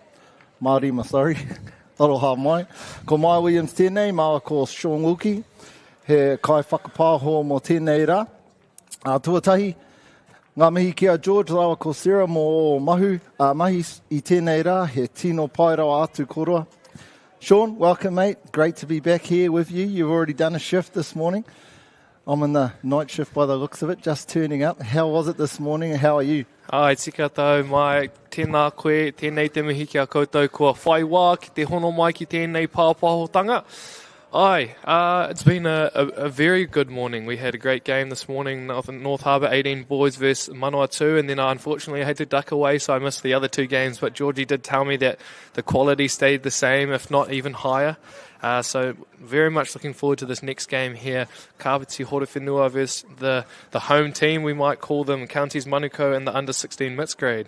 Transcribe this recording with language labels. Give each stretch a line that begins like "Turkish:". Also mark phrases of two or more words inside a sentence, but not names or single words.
Māori: Mā rima, sorry. Taroha mai. Ko Mai Williams tēnei, māua ko Sean Wilkie. He kai whakapāho mō tēnei rā. Tuatahi, ngā mihi kia George, rawa ko Sarah mō mahi I tēnei rā. He tino pai rawa atu koroa.
English: Sean, welcome, mate. Great to be back here with you. You've already done a shift this morning. I'm in the night shift by the looks of it, just turning up. How was it this morning and how are you?
Māori: Ai, tika tau mai, tēnā koe, tēnei te mihi kia koutou kua whai wā, ki te hono mai ki tēnei pāpahotanga. Ai,
English: it's been a very good morning. We had a great game this morning, North Harbour 18 boys versus Manoa 2, and then unfortunately I had to duck away, so I missed the other two games, but Georgie did tell me that the quality stayed the same, if not even higher. So very much looking forward to this next game here. Kāpiti Horowhenua versus the home team, we might call them, Counties Manukau and the under-16 mixed grade.